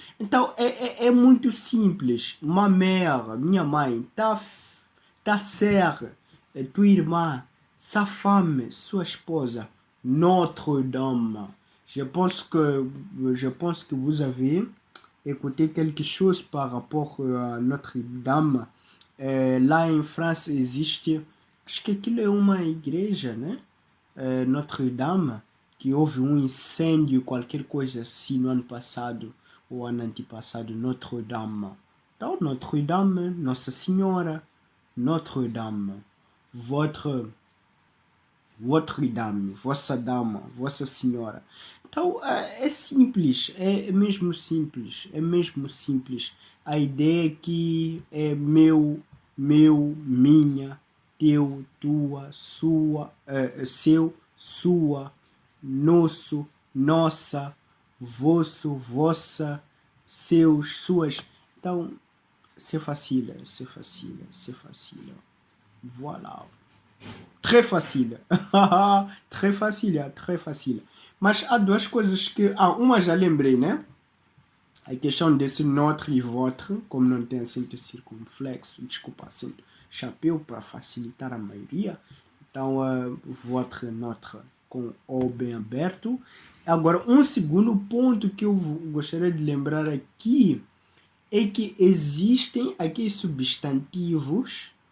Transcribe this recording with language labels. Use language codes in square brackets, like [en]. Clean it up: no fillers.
[pt] Então, é muito simples. [fr] Ma mère, [pt] minha mãe, [fr] ta sœur, [pt] tua irmã, [fr] sa femme, [pt] sua esposa, [fr] notre dame. Je pense que vous avez écouté quelque chose par rapport à Notre Dame. [pt] Lá em França existe, acho que aquilo é uma igreja, né? Notre Dame, que houve um incêndio, qualquer coisa assim no ano passado ou ano antepassado, Notre Dame. Então, Notre Dame, Nossa Senhora, Notre Dame, [fr] votre dame, [pt] vossa senhora. Então é simples, é mesmo simples, é mesmo simples. A ideia é que é meu, minha, teu, tua, sua, seu, sua, nosso, nossa, vosso, vossa, seus, suas. [fr] Então, c'est facile, c'est facile, c'est facile. Voilà. Très facile. Très facile, très facile. [pt] Mas há duas coisas que... uma já lembrei, né? A questão desse notre e votre, como não tem acento circunflexo, desculpa, acento chapéu para facilitar a maioria. Então, votre, notre, com O bem aberto. Agora, um segundo ponto que eu gostaria de lembrar aqui é que existem aqui substantivos.